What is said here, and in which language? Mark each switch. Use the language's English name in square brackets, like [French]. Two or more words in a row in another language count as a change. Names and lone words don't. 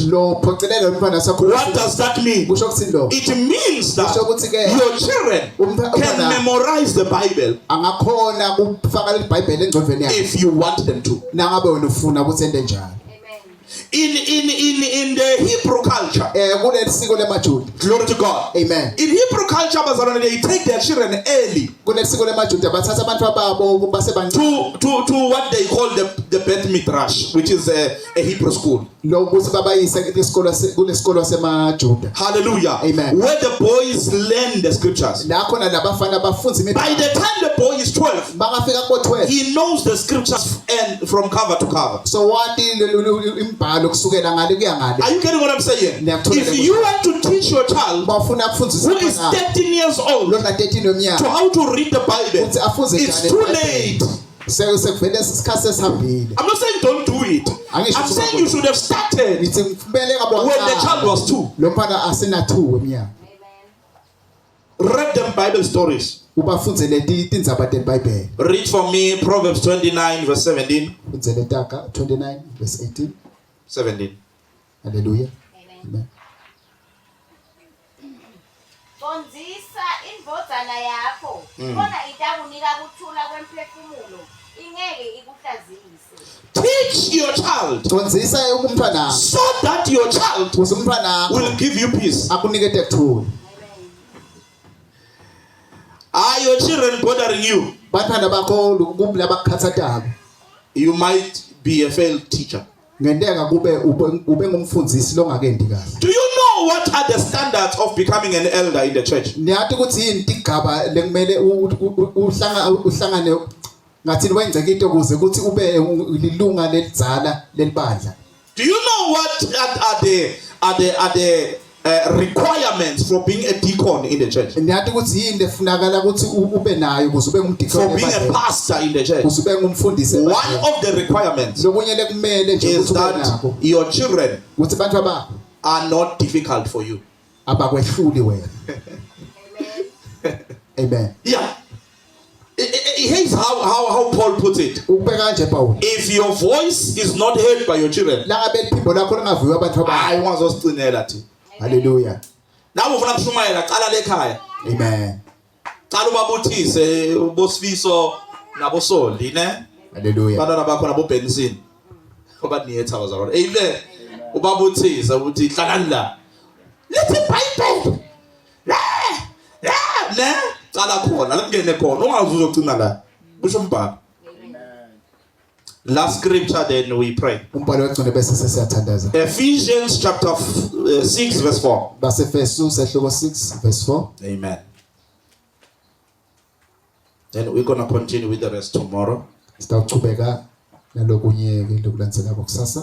[English] What does that mean? It means that your children can memorize the Bible if you want them to. In the Hebrew culture, [Swati] kuleli siko lemajuda. [English] glory to God. Amen. In Hebrew culture, bazalwane, they take their children early [Swati] Kuleli siko lemajuda bathatha abantwana babo basebancane [English] to what they call the Beth Midrash, which is a Hebrew school. [Swati] lo ukuthi babayise kulesikolo semajuda. [English] Hallelujah. Amen. Where the boys learn the scriptures. [Swati] La khona labafana bafunza [English] By the time the boy is 12, [Swati] bangafika ko-12 [English] he knows the scriptures and from cover to cover. [Swati] so wati imbhalo kusukela ngale kuya ngale. [English] Are you getting what I'm saying? [Swati] Ngiyakuthola [English] If you want to teach your child [Swati] bafuna [English] who [Swati] kufundisa [English] is 13 years old [Swati] lo na 13 [English] to [Swati] yeminyaka [English] how to read the Bible, [Swati] ukuthi afunze [English] it's [Swati] njani [English] too [Swati] iBhayibheli. [English] late. [Swati] Sekuvele isikhathi sesihambile. [English] I'm not saying don't do it. I'm saying you should have started [Swati] Ngithi kumele [English] when the child was 2. [Swati] lo mfana asena 2 weminyaka. [English] Read them Bible stories. [Swati] Ubafunzele tindzaba teBhayibheli. [English] Read for me Proverbs 29 verse 17. [Swati] Funzele Taka 29 verse 18. 17. [English] Hallelujah. Amen. [Swati] Konzisa indvodzana yakho khona itakunika kuthula kwemphefumulo ingeke ikuhlazise. [English] Teach your child [Swati] Konzisa umntwana [English] so that your child [Swati] ukuze umntwana [English] will give you peace. [Swati] akunikete kuthula. [English] Are your children bothering you? [Swati] Bantwana bakho labakukhathatako. [English] You might be a failed teacher. [Swati] Ngendeka ube ngumfundisi longakendi kahle. [English] Do you know what are the standards of becoming an elder in the church? [Swati] Niyathi ukuthi yini tigaba lekumele uhlangane ngathi wenzeke into kuze ukuthi ube lilunga lelidzala lelibandla. [English] Do you know what are the requirements for being a deacon in the church? [Swati] Niyathi ukuthi yini lefunakala ukuthi ube nayo kuze ube [English] For [Swati] ngumdikoni [English] being a pastor in the church? [Swati] kuze ube ngumfundisi. [English] One of the requirements [Swati] lokunye lekumele nje [English] is [Swati] ukuthi ube [English] that [Swati] nakho [English] your children [Swati] ukuthi abantu bakho [English] are not difficult for you. [Swati] abakwehluli wena. [English] Amen. Yeah. Here's how Paul puts it. [Swati] Ubeka kanje Paul. [English] If your voice is not heard by your children, [Swati] La ngabe liphimbo lakho lingaviwa abantu bakho. [English] I want us to know that. Hallelujah. [Swati] Nawe ufuna kushumayela qala lekhaya. [English] Amen. [Swati] Qala ubabuthise ubosifiso nabosoli ne? [English] Hallelujah. [Swati] Bantwana bakho nabo Benson. Ngoba niyetha bazalwane. [English] Amen. [Swati] Ubabuthise ukuthi hlalani la. Lethi Bible. Ne? Qala khona lingene khona ungazi uzogcina la. Kusho umbhalo. [English] Last scripture then we pray. [Swati] Umbhalo wegcine bese sesiyathandaza. [English] Ephesians chapter 6 verse 4. [Swati] Base Efesu sehloko 6 verse 4. [English] Amen. Then we're going to continue with the rest tomorrow. [Swati] Sitawuchubeka nalokunye lokulandzela kusasa.